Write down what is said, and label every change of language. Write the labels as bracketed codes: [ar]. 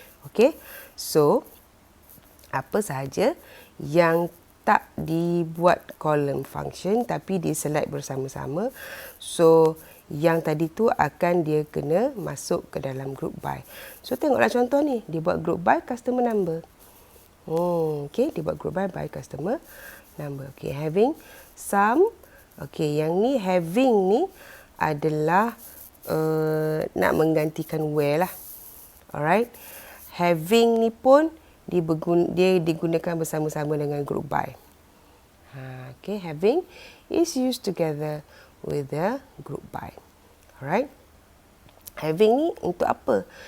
[ms] Okay, so apa sahaja yang tak dibuat column function tapi dia select bersama-sama, so yang tadi tu akan dia kena masuk ke dalam group by. So tengoklah contoh ni, dia buat group by customer number. Okay, dia buat group by customer number. Okay, having some. Okay, yang ni having ni adalah nak menggantikan where lah. Alright, having ni pun dia digunakan bersama-sama dengan group by. [en] Okay, having is used together with the group by. [ms] Alright, having ni untuk apa?